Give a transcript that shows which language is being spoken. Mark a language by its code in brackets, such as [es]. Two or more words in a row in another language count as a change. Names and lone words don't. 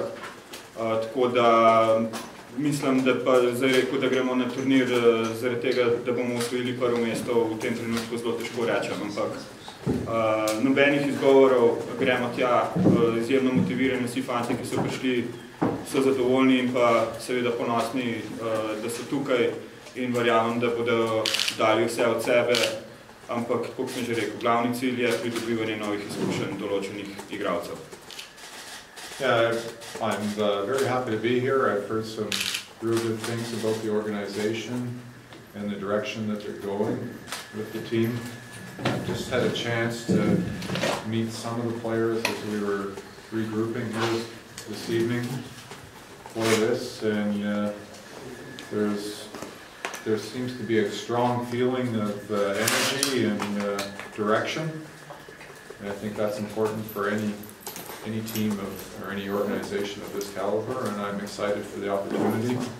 [sl] Tako da mislim, da pa zdaj rekel, da gremo na turnir zaradi tega, da bomo osvojili prvo mesto, v tem trenutku zelo težko rečem, ampak nobenih izgovorov, gremo tja, izjemno motivirani vsi fanti, ki so prišli, so zadovoljni in pa seveda ponosni, da so tukaj in verjamem, da bodo dali vse od sebe, ampak, kot sem že rekel, glavni cilj je pridobivanje novih izkušenj določenih igralcev. [en] Yeah, I'm very happy to be here. I've heard some real good things about the organization and the direction that they're going with the team. I've just had a chance to meet some of the players as we were regrouping here this evening for this, and there seems to be a strong feeling of energy and direction, and I think that's important for any team or any organization of this caliber, and I'm excited for the opportunity.